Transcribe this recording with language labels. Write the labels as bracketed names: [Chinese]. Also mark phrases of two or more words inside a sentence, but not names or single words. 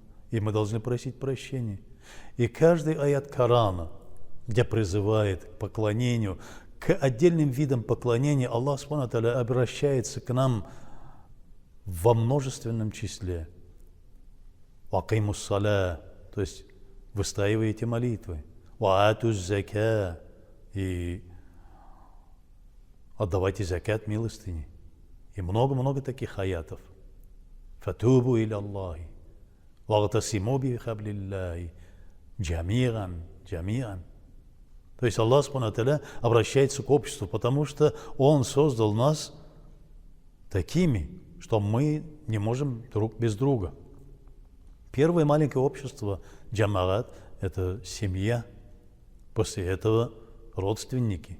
[Russian] И мы должны просить прощения. И каждый аят Корана, где призывает к поклонению, к отдельным видам поклонения, Аллах [Arabic] سبحانه وتعالى [Russian] обращается к нам во множественном числе. [Arabic] «وأقيموا الصلاة», [Russian] то есть выстаиваете молитвы. [Arabic] «وآتوا الزكاة», [Russian] и отдавайте закат, милостыни. И много-много таких аятов. [Arabic] «فتوبوا إلى الله واعتصموا بحبل الله جميعا». [Russian] То есть Аллах [Arabic] سبحانه وتعالى [Russian] обращается к обществу, потому что Он создал нас такими, что мы не можем друг без друга. Первое маленькое общество, джамагат, это семья. После этого родственники.